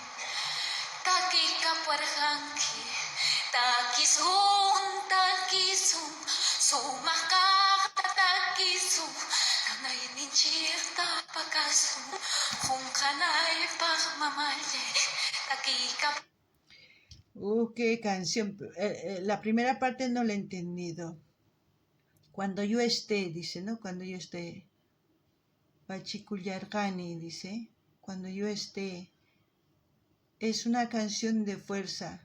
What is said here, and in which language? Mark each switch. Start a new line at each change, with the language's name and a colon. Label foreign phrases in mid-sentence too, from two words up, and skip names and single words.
Quechua: takikapuarqanki takisun sumaq kaqta takisun nanayninchikta pakasun qunqanaypaq mamalle takikapuarqanki.
Spanish: Qué canción. La primera parte no la he entendido. Cuando yo esté, dice, ¿no? Cuando yo esté. Pachikullargani, dice. Cuando yo esté. Es una canción de fuerza.